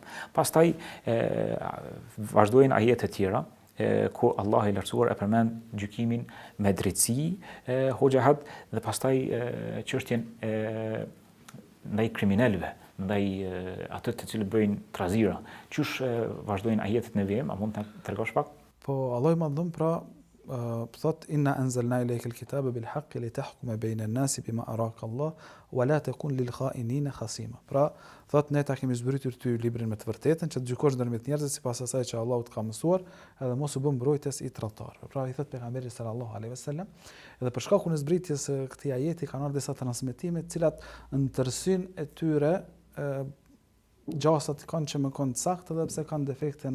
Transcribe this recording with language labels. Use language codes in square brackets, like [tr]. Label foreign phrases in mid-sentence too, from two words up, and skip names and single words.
[sq] Pastaj vazhdojnë ajete tjera ku Allah i lartësuar e përmend gjykimin me drejtësi, hoxha dhe pastaj çështjen ndaj kriminalëve, ndaj ato të cilët bëjnë trazira. Qysh vazhdojnë ajetet në vim, a mund të tregosh pak? Po Allah i madhëm pra thot [ar] إنا أنزلنا إليك الكتاب بالحق لتحكم بين الناس بما أراك الله ولا تكن للخائنين خصيما. [sq] Pra thot ne ta kemi zbritur ty librin me të vërtetën që të gjykosh ndërmjet njerëzve sipas asaj që Allahu të ka mësuar, edhe mos u bë mbrojtës i tradhtarëve. Pra i thot pejgamberi [ar] صلى الله عليه وسلم, [sq] edhe për shkakun e zbritjes së këtij ajeti kanë ardhur disa transmetime të cilat në tërësinë e tyre gjasat kanë që më kanë saktë edhe pse kanë defekte